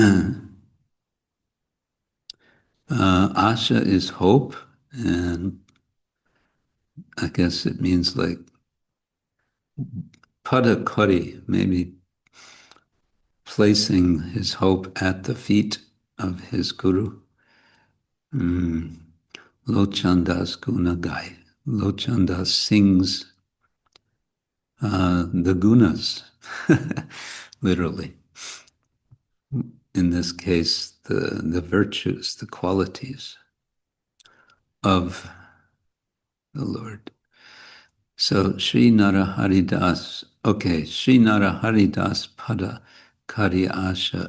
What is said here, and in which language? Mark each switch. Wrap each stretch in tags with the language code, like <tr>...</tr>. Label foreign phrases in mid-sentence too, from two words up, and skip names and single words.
<en>Asha is hope, and I guess it means like padakari, maybe placing his hope at the feet of his guru.</en> <mr>लोचनदास गुण गाई.</mr> <en>Lochandas sings the gunas, literally. In this case, the virtues, the qualities of the Lord. So Sri Naraharidas, okay,</en> <mr>श्री नरहरिदास पद करी आशा.</mr>